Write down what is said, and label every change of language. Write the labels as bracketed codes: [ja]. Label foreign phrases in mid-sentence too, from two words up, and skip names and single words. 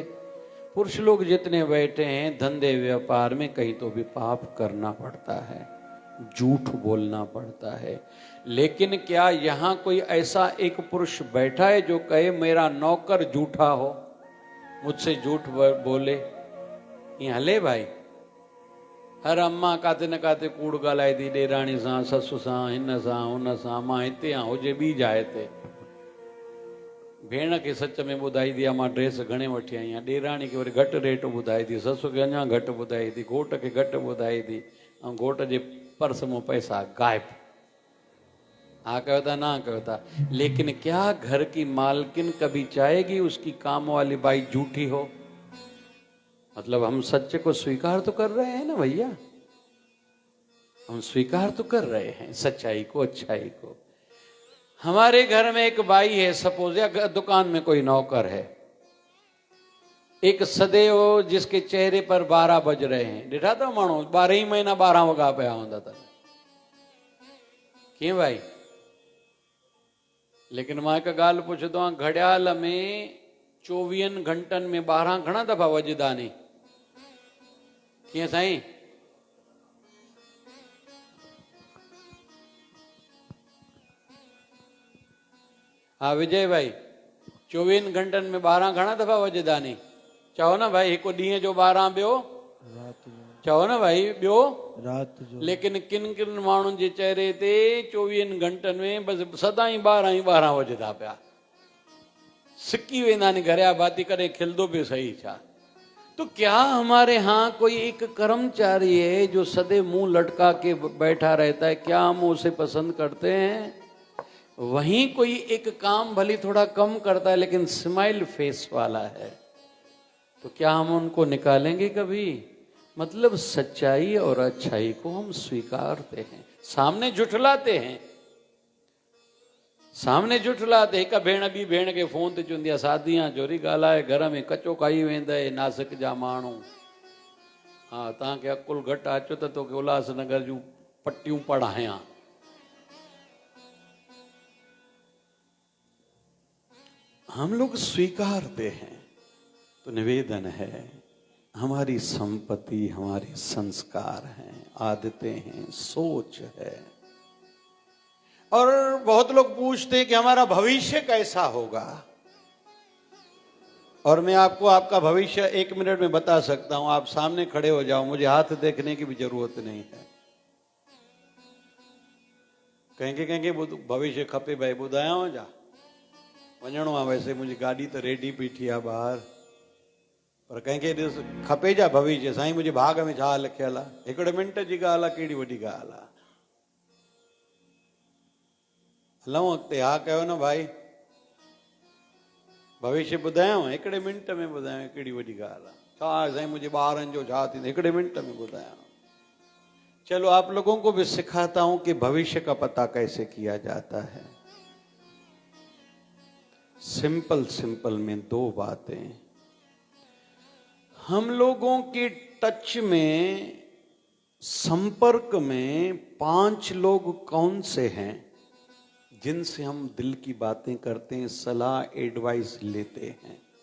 [hi] पुरुष लोग जितने बैठे हैं धंधे व्यापार में, कहीं तो भी पाप करना पड़ता है, झूठ बोलना पड़ता है। लेकिन क्या यहां कोई ऐसा एक पुरुष बैठा है जो कहे मेरा नौकर झूठा हो, मुझसे झूठ बोले? [sd] ये हले भाई? हर अम्मा काथे न काथे कूड़ ॻाल्हाए थी, ॾेराणी सां, ससु सां, हिन सां, हुन सां। मां हिते आहियां, हुजे ॿी जाइ ते। भेण खे सच में ॿुधाई थी, मां ड्रेस घणे वठी आई आहियां। ॾेराणी खे वरी घटि रेट ॿुधाई थी, ससु खे अञा घटि ॿुधाई थी, घोट खे घटि ॿुधाई थी, ऐं घोट जे पर्स में पैसा गायब। हाँ कहो था, ना कहो था। [hi] लेकिन क्या घर की मालकिन कभी चाहेगी उसकी काम वाली बाई झूठी हो? मतलब हम सत्य को स्वीकार तो कर रहे हैं ना भैया, हम स्वीकार तो कर रहे हैं सच्चाई को, अच्छाई को। हमारे घर में एक बाई है सपोज, या दुकान में कोई नौकर है, एक सदैव जिसके चेहरे पर 12 बज रहे हैं। [sd] ॾिठा था माण्हू 12 ही महीना 12 वॻा पिया हूंदा था। कीअं भाई? लेकिन मां हिकु ॻाल्हि पुछंदो आहियां, घड़ियाल में 24 घंटनि में 12 घणा दफ़ा वॼदा नी? कीअं साईं? हाँ विजय भाई, 24 घंटनि में 12 घणा दफ़ा वॼदा नी? चओ न भाई, हिकु ॾींहं जो 12, ॿियो चओ न भाई, ॿियो रात जो। लेकिन किन किन माण्हुनि जे चेहरे ते 24 घंटनि में बस सदा ही 12 ही 12 वॼदा पिया। सिकी वेंदा नी, घरिया बाती करे खिलदो भी सही छा। [hi] तो क्या हमारे यहाँ कोई एक कर्मचारी है जो सदैव मुंह लटका के बैठा रहता है? क्या हम उसे पसंद करते हैं? वहीं कोई एक काम भली थोड़ा कम करता है लेकिन [en] smile face [hi] वाला है, तो क्या हम उनको निकालेंगे कभी? मतलब सच्चाई और अच्छाई को हम स्वीकारते हैं, सामने जुटलाते हैं, सामने जुटलाते। [sd] हिक भेण ॿी भेण खे फोन ते चवंदी आहे, सादियां जोरी ॻाल्हाए, घर में कचो खाई वेंदे नासिक जा माण्हू। हाँ तव्हांखे अकुल घटि अचो त तोखे उल्हासनगर जूं पट्टियूं पढ़ायां। [hi] हम लोग स्वीकारते हैं। तो निवेदन है, हमारी संपत्ति हमारे संस्कार हैं, आदतें हैं, सोच है। और बहुत लोग पूछते हैं कि हमारा भविष्य कैसा होगा, और मैं आपको आपका भविष्य 1 मिनट में बता सकता हूं। आप सामने खड़े हो जाओ, मुझे हाथ देखने की भी जरूरत नहीं है। [sd] कहेंगे भविष्य खपे भाई ॿुधायांव जा, वञणो आहे। वैसे मुंहिंजी गाॾी त रेडी बीठी आहे ॿाहिरि, पर कंहिंखे ॾिस खपे जा भविष्य। साईं मुंहिंजे भाग में छा लिखियलु आहे? हिकिड़े मिंट जी ॻाल्हि आहे, कहिड़ी वॾी ॻाल्हि आहे। हलूं अॻिते। हा कयो न भाई, भविष्य ॿुधायांव, हिकिड़े मिंट में ॿुधायांव, कहिड़ी वॾी ॻाल्हि आहे। छा साईं मुंहिंजे ॿारनि जो छा थींदो? हिकिड़े मिंट में ॿुधायांव। [hi] चलो आप लोगों को भी सिखाता हूं कि भविष्य का पता कैसे किया जाता है। [en] simple simple [hi] में 2 बातें। हम लोगों के टच में संपर्क में 5 लोग कौन से हैं जिनसे हम दिल की बातें करते हैं, सलाह एडवाइस लेते हैं?